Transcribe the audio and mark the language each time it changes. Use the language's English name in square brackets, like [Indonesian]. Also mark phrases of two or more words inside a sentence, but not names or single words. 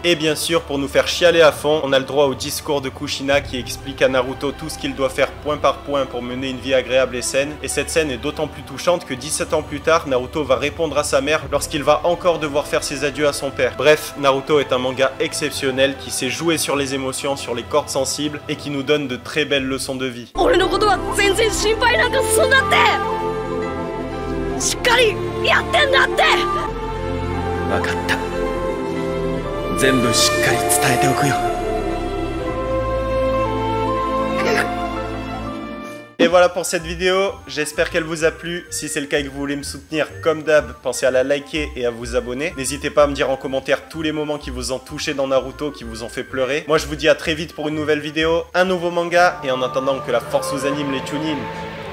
[French] Et bien sûr, pour nous faire chialer à fond, on a le droit au discours de Kushina qui explique à Naruto tout ce qu'il doit faire point par point pour mener une vie agréable et saine. Et cette scène est d'autant plus touchante que 17 ans plus tard, Naruto va répondre à sa mère lorsqu'il va encore devoir faire ses adieux à son père. Bref, Naruto est un manga exceptionnel qui sait jouer sur les émotions, sur les cordes sensibles et qui nous donne de très belles leçons de vie. [Japanese] しっかりやってんだって。分かった。全部しっかり伝えておくよ。 [French] Et voilà pour cette vidéo, j'espère qu'elle vous a plu. Si c'est le cas et que vous voulez me soutenir comme d'hab, pensez à la liker et à vous abonner. N'hésitez pas à me dire en commentaire tous les moments qui vous ont touché dans Naruto, qui vous ont fait pleurer. Moi je vous dis à très vite pour une nouvelle vidéo, un nouveau manga, et en attendant que la force vous anime les tunines.